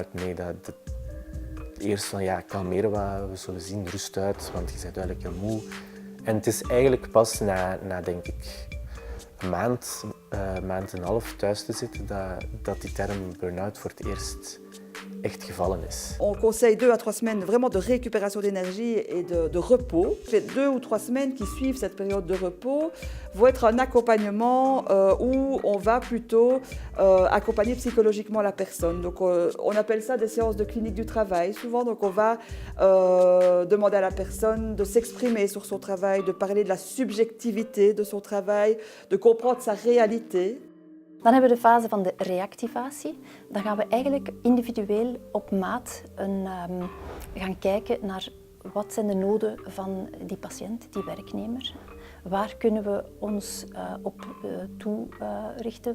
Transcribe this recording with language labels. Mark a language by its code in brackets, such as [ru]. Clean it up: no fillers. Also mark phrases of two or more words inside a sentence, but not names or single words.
[nl] Nee, eerst van, ja, kalmeer wat, we zullen zien, rust uit, want je bent duidelijk heel moe. En het is eigenlijk pas na denk ik, een maand en een half thuis te zitten, dat die term burn-out voor het eerst echt gevallen is. [fr] On conseille 2 à 3 semaines vraiment de récupération d'énergie et de repos. Les 2 ou 3 semaines qui suivent cette période de repos vont être un accompagnement où on va plutôt accompagner psychologiquement la personne. Donc on appelle ça des séances de clinique du travail. Souvent donc on va demander à la personne de s'exprimer sur son travail, de parler de la subjectivité de son travail, de comprendre sa réalité. [nl] Dan hebben we de fase van de reactivatie. Dan gaan we eigenlijk individueel op maat gaan kijken naar wat zijn de noden van die patiënt, die werknemer. Waar kunnen we ons op toerichten?